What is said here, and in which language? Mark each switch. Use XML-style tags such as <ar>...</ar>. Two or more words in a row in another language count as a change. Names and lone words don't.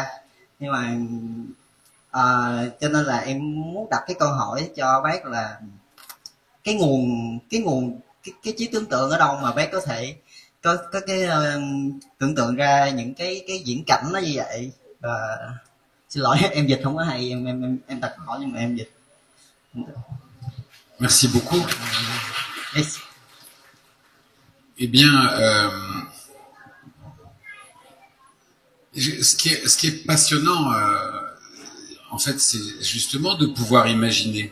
<vi>Nhưng mà cho nên là em muốn đặt cái câu hỏi cho bác là cái trí tưởng tượng ở đâu mà bác có thể có cái tưởng tượng ra những cái diễn cảnh nó như vậy. Xin lỗi em dịch không có hay, em đặt hỏi nhưng mà em dịch.</vi> <fr>Merci beaucoup. Merci. Eh bien, ce qui est passionnant, en fait, c'est justement de pouvoir imaginer.</fr>